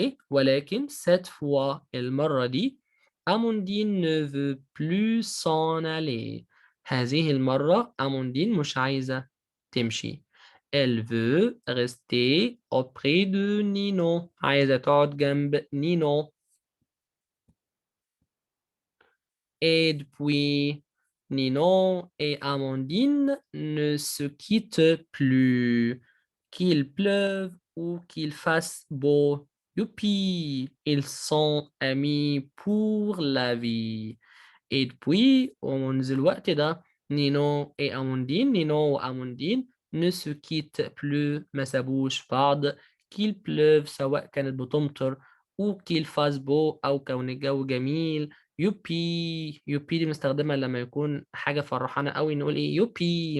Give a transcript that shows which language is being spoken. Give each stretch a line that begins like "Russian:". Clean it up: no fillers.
Arabic: ولكن
French: cette fois
Arabic: المرة دي
French: أموندين ne veut plus s'en aller.
Arabic: هذه المرة أموندين مش عايزة تمشي.
French: Elle veut rester auprès de Nino.
Arabic: عايزة تقعد جنب نينو.
French: Et depuis, Ninon et Amandine ne se quittent plus. Qu'il pleuve ou qu'il fasse beau, youpi, ils sont amis pour la vie. Et depuis,
Arabic: ومنذ الوقت ده, نينو وأموندين
French: ne se quittent plus,
Arabic: ما سابوش بعض.
French: qu'il pleuve
Arabic: سواء كانت بتمطر
French: ou qu'il fasse beau
Arabic: أو كون الجو جميل. يوبي يوبي دي بنستخدمها لما يكون حاجة فرحانة قوي نقول ايه؟ يوبي.